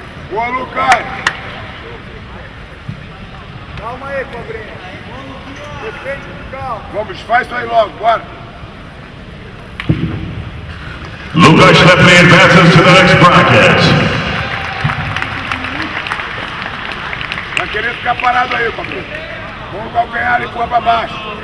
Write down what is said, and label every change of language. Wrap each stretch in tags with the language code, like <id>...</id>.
<pt>Boa, Lucas. Calma aí, Cobrinha. Defende com calma. Vamos, faz isso aí logo, bora.</pt> <en>Lucas Stephanie advances to the next bracket.</en> <pt>Vai querer ficar parado aí, Cobrinha. Vamos calcanhar e empurra pra baixo.</pt>